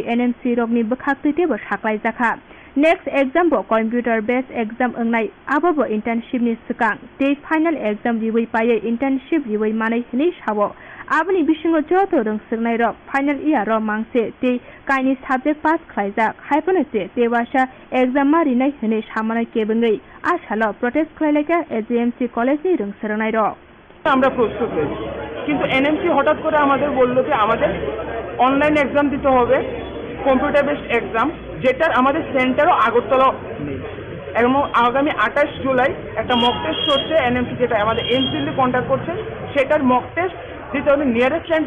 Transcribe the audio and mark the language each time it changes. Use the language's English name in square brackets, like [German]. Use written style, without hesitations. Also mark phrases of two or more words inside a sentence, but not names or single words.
[Kok Borok] NMC rokni bkhaktuite bo saklai jakha [English] next exam [Kok Borok] bo [English] computer based exam [Kok Borok] ongnai abo bo internship ni sikang te [English] final exam [Kok Borok] riwai paye internship riwai manai hini sawo abni bisingo joto rungsirnai rok [English] final year [Kok Borok] ro mangse te kaini subject pass khlaijak haipone te wasa exam marinai hini samanai kebengai asalo protest khlaileka AGMC college ni rungsirnai rok [Bangla] আমরা প্রস্তুত হয়েছি কিন্তু এনএমসি হঠাৎ করে আমাদের বললো যে আমাদের [English] online exam [Bangla] দিতে হবে [English] computer based exam [Bangla] যেটার আমাদের সেন্টারও আগরতলা নেই এবং আগামী 28 জুলাই একটা [English] mock test [Bangla] হচ্ছে এনএমসি যেটা আমাদের এমসিএল কন্ট্যাক্ট করছে সেটার [English] mock test [Bangla] দিতে হবে [English] nearest center